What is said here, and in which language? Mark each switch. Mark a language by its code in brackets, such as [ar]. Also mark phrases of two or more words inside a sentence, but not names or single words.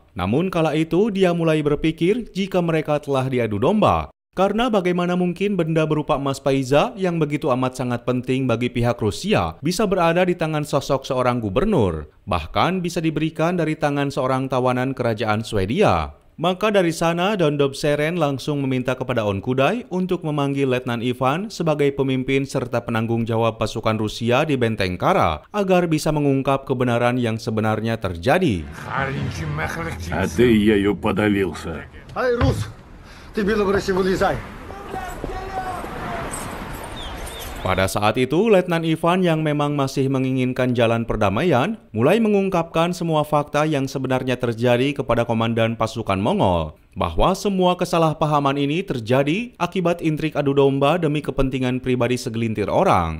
[id] Namun kala itu dia mulai berpikir jika mereka telah diadu domba, karena bagaimana mungkin benda berupa emas paiza yang begitu amat sangat penting bagi pihak Rusia bisa berada di tangan sosok seorang gubernur, bahkan bisa diberikan dari tangan seorang tawanan kerajaan Swedia. Maka dari sana Dondob Seren langsung meminta kepada Onkudai untuk memanggil Letnan Ivan sebagai pemimpin serta penanggung jawab pasukan Rusia di Benteng Kara agar bisa mengungkap kebenaran yang sebenarnya terjadi. [ru] А ты ею подавился. Ай, Рус, ты белобрысый вылезай. [id] Pada saat itu, Letnan Ivan yang memang masih menginginkan jalan perdamaian, mulai mengungkapkan semua fakta yang sebenarnya terjadi kepada komandan pasukan Mongol, bahwa semua kesalahpahaman ini terjadi akibat intrik adu domba demi kepentingan pribadi segelintir orang.